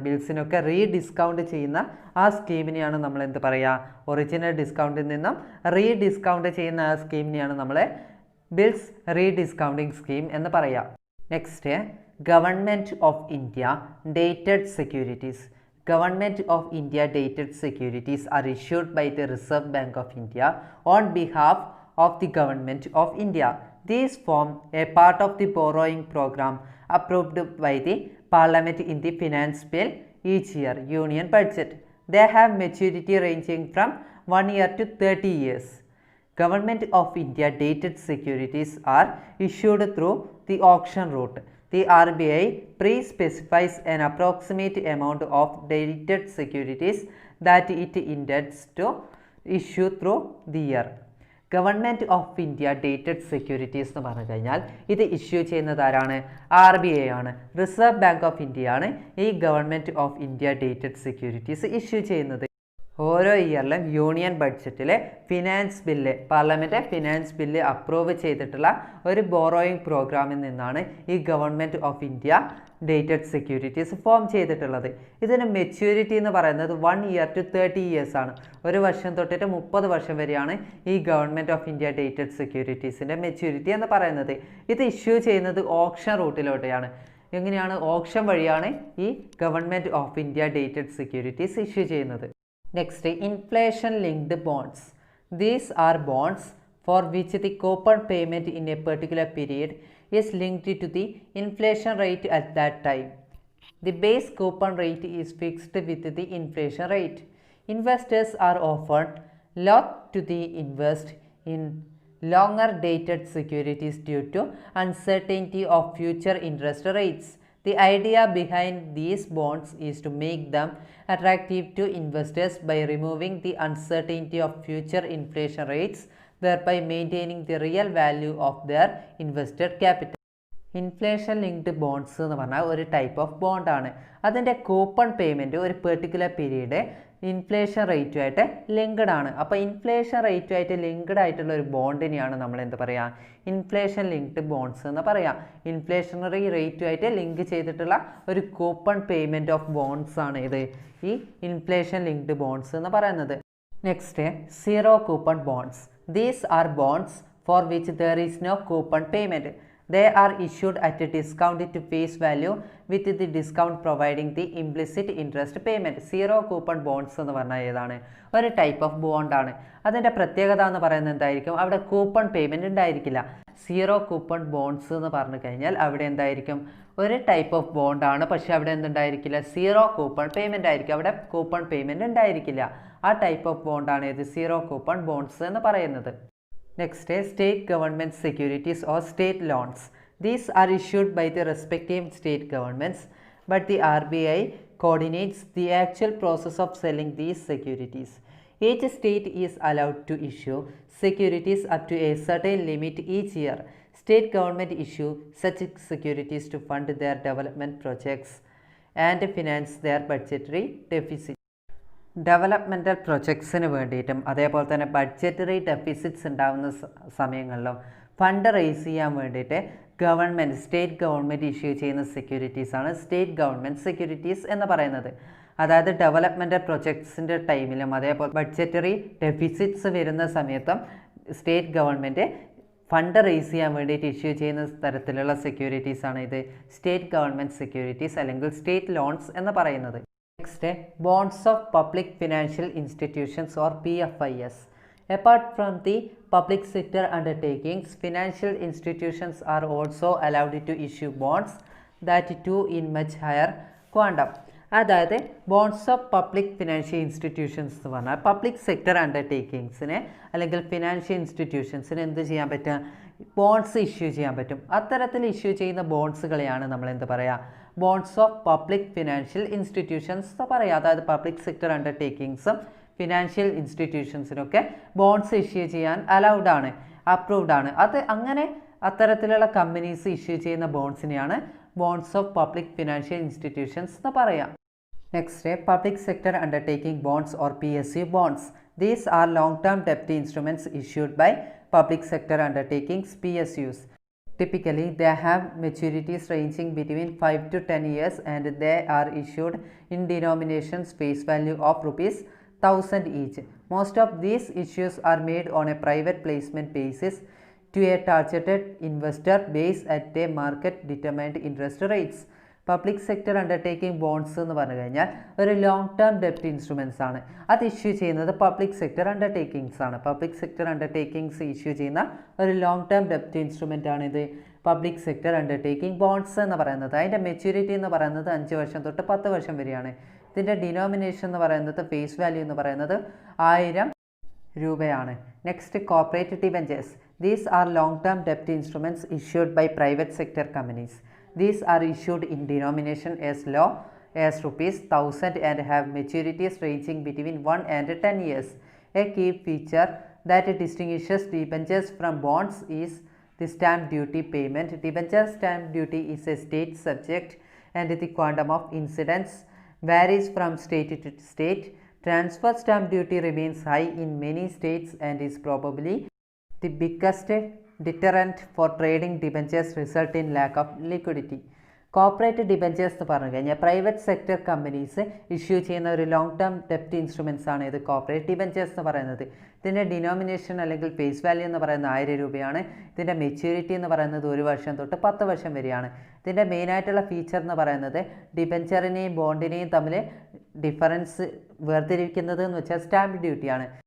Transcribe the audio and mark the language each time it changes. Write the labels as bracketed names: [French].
[Malayalam] ബിൽസിനൊക്കെ rediscount ചെയ്യുന്ന ആ സ്കീമിനെയാണ് നമ്മൾ എന്ത് പറയുക? ഒറിജിനൽ ഡിസ്കൗണ്ടിൽ നിന്നും റീഡിസ്കൗണ്ട് ചെയ്യുന്ന ആ സ്കീമിനെയാണ് നമ്മൾ ബിൽസ് റീഡിസ്കൗണ്ടിങ് സ്കീം എന്ന് പറയുക. [English] Next, government of India dated securities. Government of India dated securities are issued by the Reserve Bank of India on behalf of the Government of India. These form a part of the borrowing program approved by the Parliament in the Finance Bill each year, Union Budget. They have maturity ranging from 1 year to 30 years. Government of India dated securities are issued through the auction route. The RBI pre-specifies an approximate amount of dated securities that it intends to issue through the year. [Malayalam] Government of India dated securities എന്ന് പറഞ്ഞു കഴിഞ്ഞാൽ ഇത് issue ചെയ്യുന്നത് ആരാണ്? RBI ആണ്. Reserve bank of India ആണ് ഈ government of India dated securities issue ചെയ്യുന്നത്. ഓരോ ഇയറിലും യൂണിയൻ ബഡ്ജറ്റിൽ finance bill parliament finance bill approve ചെയ്തിട്ടുള്ള ഒരു ബോറോയിങ് പ്രോഗ്രാമിൽ നിന്നാണ് ഈ government of India dated securities form ചെയ്തിട്ടുള്ളത്. ഇതിന് മെച്യൂരിറ്റി എന്ന് പറയുന്നത് [English] 1 year to 30 years [Malayalam] ആണ്. ഒരു വർഷം തൊട്ടിട്ട് 30 വർഷം വരെയാണ് ഈ government of India dated സെക്യൂരിറ്റീസിൻ്റെ maturity എന്ന് പറയുന്നത്. ഇത് ഇഷ്യൂ ചെയ്യുന്നത് ഓപ്ഷൻ റൂട്ടിലൂടെയാണ്. എങ്ങനെയാണ്? ഓപ്ഷൻ വഴിയാണ് ഈ government of India dated securities issue ചെയ്യുന്നത്. [English] Next, inflation linked bonds. These are bonds for which the coupon payment in a particular period is linked to the inflation rate at that time. The base coupon rate is fixed with the inflation rate. Investors are often loath to invest in longer dated securities due to uncertainty of future interest rates. The idea behind these bonds is to make them attractive to investors by removing the uncertainty of future inflation rates, thereby maintaining the real value of their invested capital. [Malayalam] Inflation linked bonds എന്ന് പറഞ്ഞാൽ ഒരു type of ബോണ്ടാണ്. അതിൻ്റെ coupon payment ഒരു particular period inflation റേറ്റുമായിട്ട് linked ആണ്. അപ്പോൾ inflation റേറ്റുമായിട്ട് linked ആയിട്ടുള്ള ഒരു ബോണ്ടിനെയാണ് നമ്മൾ എന്ത് പറയുക? ഇൻഫ്ലേഷൻ ലിങ്ക്ഡ് ബോണ്ട്സ് എന്ന് പറയാം. ഇൻഫ്ലേഷണറി റേറ്റുമായിട്ട് ലിങ്ക് ചെയ്തിട്ടുള്ള ഒരു കൂപ്പൺ പേയ്മെൻറ്റ് ഓഫ് ബോണ്ട്സ് ആണ് ഇത് ഈ ഇൻഫ്ലേഷൻ ലിങ്ക്ഡ് ബോണ്ട്സ് എന്ന് പറയുന്നത്. [English] Next, zero coupon bonds. These are bonds for which there is no coupon payment. They are issued at a discount to face value with the discount providing the implicit interest payment. [Malayalam] Zero coupon bonds എന്ന് പറഞ്ഞാൽ ഏതാണ്? ഒരു type of ബോണ്ടാണ്. അതിൻ്റെ പ്രത്യേകത എന്ന് പറയുന്നത് എന്തായിരിക്കും? അവിടെ കൂപ്പൺ പേയ്മെൻറ്റ് ഉണ്ടായിരിക്കില്ല. സീറോ കൂപ്പൺ ബോണ്ട്സ് എന്ന് പറഞ്ഞു കഴിഞ്ഞാൽ അവിടെ എന്തായിരിക്കും? ഒരു ടൈപ്പ് ഓഫ് ബോണ്ടാണ്, പക്ഷേ അവിടെ എന്തുണ്ടായിരിക്കില്ല? സീറോ കൂപ്പൺ പേയ്മെൻറ്റ് ആയിരിക്കും. അവിടെ കൂപ്പൺ പേയ്മെൻറ്റ് ഉണ്ടായിരിക്കില്ല. ആ ടൈപ്പ് ഓഫ് ബോണ്ടാണ് ഇത് സീറോ കൂപ്പൺ ബോണ്ട്സ് എന്ന് പറയുന്നത്. [English] Next, state government securities or state loans. These are issued by the respective state governments, but the RBI coordinates the actual process of selling these securities. Each state is allowed to issue securities up to a certain limit each year. State government issue such securities to fund their development projects and finance their budgetary deficit. [Malayalam] Developmental പ്രൊജക്ട്സിന് വേണ്ടിയിട്ടും അതേപോലെ തന്നെ budgetary deficits ഉണ്ടാകുന്ന സമയങ്ങളിലും fund raise ചെയ്യാൻ വേണ്ടിയിട്ട് state government issue ചെയ്യുന്ന സെക്യൂരിറ്റീസാണ് state government securities എന്ന് പറയുന്നത്. അതായത് ഡെവലപ്മെൻറ്റൽ പ്രൊജക്ട്സിൻ്റെ ടൈമിലും അതേപോലെ ബഡ്ജറ്ററി ഡെഫിസിറ്റ്സ് വരുന്ന സമയത്തും സ്റ്റേറ്റ് ഗവൺമെൻറ് ഫണ്ട് റേസ് ചെയ്യാൻ വേണ്ടിയിട്ട് ഇഷ്യൂ ചെയ്യുന്ന തരത്തിലുള്ള സെക്യൂരിറ്റീസാണ് ഇത് സ്റ്റേറ്റ് ഗവൺമെൻറ് സെക്യൂരിറ്റീസ് അല്ലെങ്കിൽ സ്റ്റേറ്റ് ലോൺസ് എന്ന് പറയുന്നത്. [English] Next, bonds of public financial institutions or PFIs. Apart from the public sector undertakings, financial institutions are also allowed to issue bonds, that too in much higher quantum. [Malayalam] അതായത് bonds of public financial institutions എന്ന് പറഞ്ഞാൽ public sector അണ്ടർടേക്കിങ്സിന് അല്ലെങ്കിൽ financial ഇൻസ്റ്റിറ്റ്യൂഷൻസിന് എന്ത് ചെയ്യാൻ പറ്റുക? Bonds issue ചെയ്യാൻ പറ്റും. അത്തരത്തിൽ ഇഷ്യൂ ചെയ്യുന്ന ബോണ്ട്സുകളെയാണ് നമ്മൾ എന്ത് പറയുക? Bonds of public financial institutions എന്ന് പറയുക. അതായത് public sector അണ്ടർടേക്കിങ്സും financial ഇൻസ്റ്റിറ്റ്യൂഷൻസിനൊക്കെ bonds issue ചെയ്യാൻ അലൗഡ് ആണ്, അപ്രൂവ്ഡ് ആണ്. അങ്ങനെ അത്തരത്തിലുള്ള കമ്പനീസ് ഇഷ്യൂ ചെയ്യുന്ന ബോണ്ട്സിനെയാണ് bonds of public financial institutions എന്ന് പറയാം. [English] Next, public sector undertaking bonds or PSU bonds. These are long-term debt instruments issued by public sector undertakings PSUs. Typically, they have maturities ranging between 5 to 10 years and they are issued in denominations face value of ₹1,000 each. Most of these issues are made on a private placement basis to a targeted investor base at a market determined interest rates. [Malayalam] Public sector undertaking bonds എന്ന് പറഞ്ഞു കഴിഞ്ഞാൽ ഒരു long term ഡെപ്റ്റ് instruments ആണ്. അത് issue ചെയ്യുന്നത് public sector undertakings ആണ്. Public sector undertakings issue ചെയ്യുന്ന ഒരു ലോങ് ടേം ഡെപ്റ്റ് ഇൻസ്ട്രുമെൻ്റ് ആണ് ഇത് പബ്ലിക് സെക്ടർ അണ്ടർടേക്കിംഗ് ബോണ്ട്സ് എന്ന് പറയുന്നത്. അതിൻ്റെ മെച്യൂരിറ്റി എന്ന് പറയുന്നത് 5 വർഷം തൊട്ട് 10 വർഷം വരെയാണ്. ഇതിൻ്റെ ഡിനോമിനേഷൻ എന്ന് പറയുന്നത് ഫേസ് വാല്യൂ എന്ന് പറയുന്നത് 1000 രൂപയാണ്. [English] Next, corporate debentures. These are long-term debt instruments issued by private sector companies. These are issued in denomination as low as ₹1,000 and have maturities ranging between 1 and 10 years. A key feature that distinguishes debentures from bonds is the stamp duty payment. Debenture stamp duty is a state subject and the quantum of incidence varies from state to state. Transfer stamp duty remains high in many states and is probably the biggest deterrent for trading debentures, result in lack of liquidity. [Malayalam] Corporate debentures എന്ന് പറഞ്ഞു കഴിഞ്ഞാൽ private sector companies issue ചെയ്യുന്ന ഒരു long term ഡെപ്റ്റ് instruments ആണ് ഇത് corporate debentures എന്ന് പറയുന്നത്. ഇതിൻ്റെ ഡിനോമിനേഷൻ അല്ലെങ്കിൽ ഫേസ് വാല്യൂ എന്ന് പറയുന്നത് 1000 രൂപയാണ്. ഇതിൻ്റെ മെച്യൂരിറ്റി എന്ന് പറയുന്നത് 1 വർഷം തൊട്ട് 10 വർഷം വരെയാണ്. ഇതിൻ്റെ മെയിനായിട്ടുള്ള ഫീച്ചർ എന്ന് പറയുന്നത് ഡിബഞ്ചറിനെയും ബോണ്ടിനെയും തമ്മിൽ ഡിഫറൻസ് വേർതിരിക്കുന്നത് എന്ന് വെച്ചാൽ സ്റ്റാമ്പ് ഡ്യൂട്ടിയാണ്.